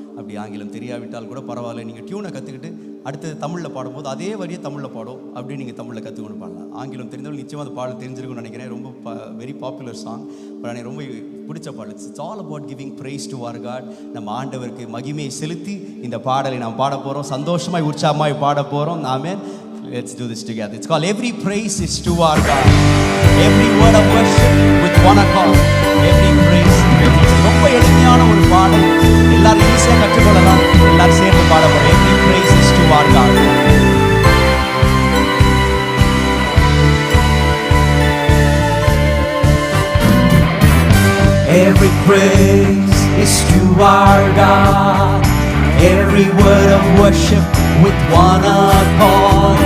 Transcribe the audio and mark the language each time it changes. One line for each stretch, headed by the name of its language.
Tamil: அப்படி ஆங்கிலம் தெரியாவிட்டால் கூட பரவாயில்ல, நீங்கள் டியூனை கற்றுக்கிட்டு அடுத்து தமிழில் பாடும்போது அதே வரியை தமிழில் பாடும், அப்படியே நீங்கள் தமிழில் கற்றுக்கொண்டு பாடலாம். ஆங்கிலம் தெரிந்தவர்கள் நிச்சயமாக அந்த பாடல் தெரிஞ்சிருக்கும்னு நினைக்கிறேன். ரொம்ப வெரி பாப்புலர் சாங், பட் எனக்கு ரொம்ப பிடிச்ச பாடல்.
English: It's all about giving praise to our God.
Tamil: நம்ம ஆண்டவருக்கு மகிமையை செலுத்தி இந்த பாடலை நாம் பாட போகிறோம், சந்தோஷமாய் உற்சாகமாய் பாட போகிறோம்.
English: ஆமென். Let's do this together. It's called Every Praise is to Our God. Every word of worship with one accord. Every praise.
Tamil: ரொம்ப எளிமையான ஒரு பாடல், எல்லாரும் ஈஸியாக கற்றுக்கொள்ளலாம். எல்லாரும் சேர்ந்து பாட போறோம்.
English: Every praise is to our God. Every praise is to our God. Every word of worship with one accord.